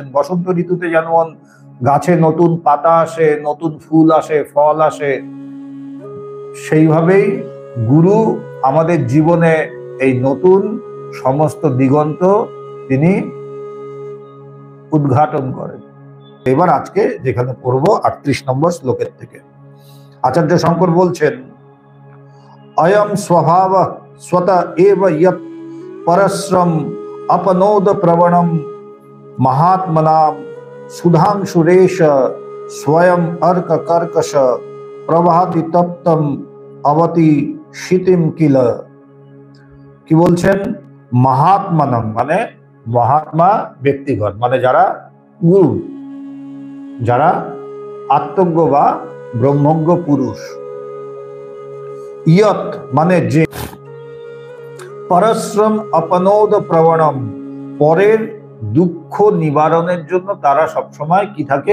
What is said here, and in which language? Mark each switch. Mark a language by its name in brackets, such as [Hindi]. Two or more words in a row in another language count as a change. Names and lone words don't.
[Bangla] বসন্ত ঋতুতে যেমন গাছে নতুন পাতা আসে, নতুন ফুল আসে, ফল আসে, সেইভাবেই গুরু আমাদের জীবনে এই নতুন সমস্ত দিগন্ত তিনি উদ্ঘাটন করেন। এবার আজকে যেখানে পড়ব 38 নম্বর শ্লোকের থেকে, আচার্য শঙ্কর বলছেন, [Sanskrit] অয়ম স্বভাব স্বত এব ইয়ৎ পরশ্রম अपनोद प्रवणम महात्मनाम सुधांशुरेश स्वयं अर्क कर्कश प्रभाति तप्तम अवति शीतिम किल। [Bangla] কি বলছেন? মহাত্মানম মানে মহাত্মা ব্যক্তিগণ, মানে যারা গুরু, যারা আত্মজ্ঞ বা ব্রহ্মজ্ঞ পুরুষ। ইয়ত মানে যে, [Sanskrit] পরশ্রম अपनोद প্রবণম [Bangla] পরের দুঃখ নিবারণের জন্য তারা সবসময় কি থাকে?